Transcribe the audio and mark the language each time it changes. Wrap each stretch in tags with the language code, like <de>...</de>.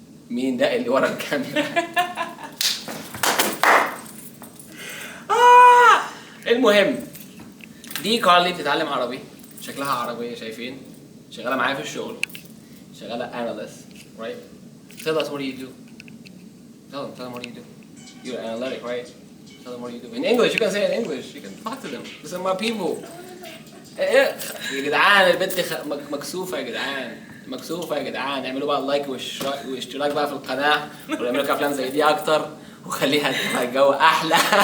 <ar>مين ده اللي ورا الكاميرا. المهم دي كارلي بتتعلم عربي. شكلها عربية شايفين. شغالة معايا في الشغل.</ar> <en>شغالة analyst, right? Tell us what do you do. Tell them what do you do. You're analytic, right? Tell them what do you do. In English, you can say it in English. You can talk to them. Listen to my people.</en> <ar>يا جدعان البنت مكسوفة يا جدعان. اعملوا بقى لايك واشتراك بقى في القناة ويعملوا لكم أفلام زي دي أكتر وخليها تبقى الجو أحلى.</ar>